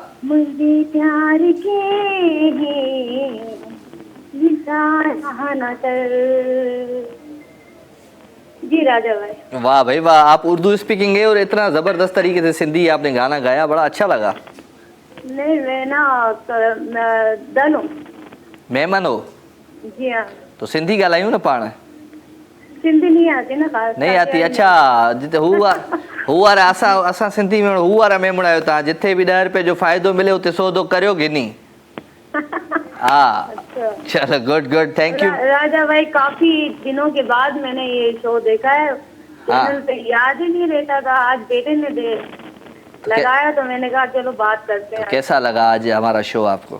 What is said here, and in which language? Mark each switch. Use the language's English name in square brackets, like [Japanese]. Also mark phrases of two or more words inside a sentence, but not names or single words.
[Urdu] مجھے پیار کے اشارہ نہ کر. جی راجا بھائی. واہ بھائی واہ. آپ اردو اسپیکنگ ہے اور اتنا زبردست طریقے سے سندھی آپ نے گانا گایا، بڑا اچھا لگا. نہیں میں نا دل ہوں. مہمان ہو? جی ہاں. [Sindhi] तो सिंधी ॻाल्हायूं न पाण। [Urdu] سندھی نہیں آتی نا خاص. نہیں آتی? [Sindhi] अच्छा जिते हुआ असां सिंधी में हू वारा मेमण आहियो तव्हां। जिथे भी 10 रुपए जो फ़ाइदो मिले उते सौदो करियो [Urdu] کہ نہیں? ہاں چلو [English] good thank you [Urdu] راجا بھائی. کافی دنوں کے بعد میں نے یہ شو دیکھا ہے۔ چینل پہ یاد ہی نہیں رہتا تھا. آج بیٹے نے لگایا تو میں نے کہا چلو بات کرتے ہیں. کیسا لگا آج ہمارا شو آپ کو?